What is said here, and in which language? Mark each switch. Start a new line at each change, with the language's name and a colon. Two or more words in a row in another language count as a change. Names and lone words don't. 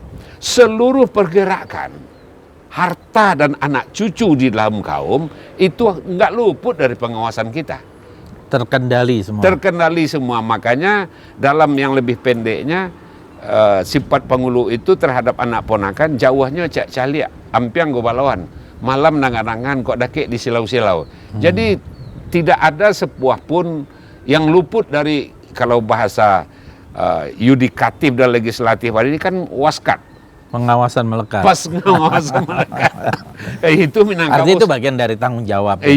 Indonesian: Seluruh pergerakan, harta dan anak cucu di dalam kaum, itu nggak luput dari pengawasan kita. terkendali semua. Terkendali semua. Makanya dalam yang lebih pendeknya, sifat pangulu itu terhadap anak ponakan jauhnya
Minangkabau: cak caliak ampiang go balawan malam nangan-nangan kok dakek di silau-silau.
Indonesian: Jadi tidak ada sebuah pun yang luput dari, kalau bahasa yudikatif dan legislatif hari ini kan waskat, Pengawasan melekat. pas pengawasan melekat. Itu Minangkabau. Artinya itu bagian dari tanggung jawab. Ya?